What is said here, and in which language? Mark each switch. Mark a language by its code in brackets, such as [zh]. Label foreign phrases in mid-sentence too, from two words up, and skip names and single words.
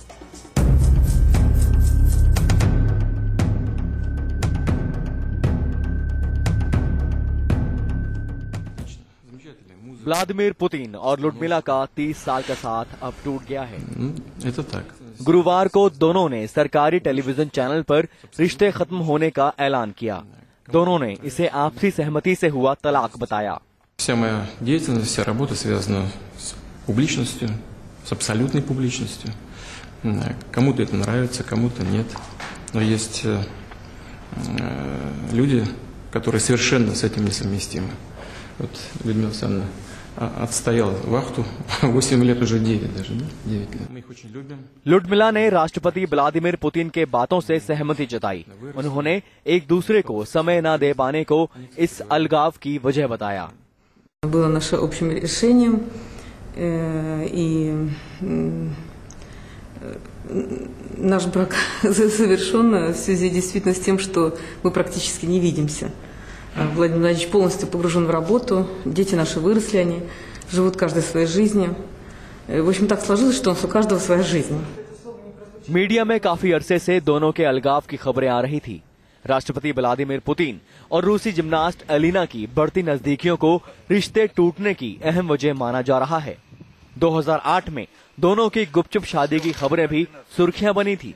[hi] व्लादिमीर पुतिन और लुडमिला का 30 साल का साथ अब टूट गया है। गुरुवार को दोनों ने सरकारी [en] television channel [hi] पर रिश्ते खत्म होने का ऐलान किया। दोनों ने इसे आपसी सहमति से हुआ तलाक बताया। [ru] Вся моя деятельность, вся работа связана с публичностью, с абсолютной публичностью. Кому-то это нравится, кому-то нет. Но есть люди, которые совершенно с этим несовместимы. Вот Людмила Александровна отстояла вахту 8 лет, уже 9 даже, да? 9 лет. Мы их очень любим. [hi] लुडमिला ने राष्ट्रपति व्लादिमीर पुतिन के बातों से सहमति जताई। उन्होंने एक दूसरे को समय न दे पाने को इस अलगाव की वजह बताया। [ru] Было наше общим решением, и наш брак завершен в связи действительно с тем, что мы практически не видимся. Владимир Владимирович полностью погружен в работу, дети наши выросли, они живут каждой своей жизнью. В общем, так сложилось, что у каждого своя жизнь. [hi] मीडिया में काफी अरसे से दोनों के अलगाव की खबरें आ रही थी। राष्ट्रपति व्लादिमीर पुतिन और रूसी जिम्नास्ट एलिना की बढ़ती नजदीकियों को रिश्ते टूटने की अहम वजह माना जा रहा है। 2008 में दोनों की गुपचुप शादी की खबरें भी सुर्खियां बनी थी।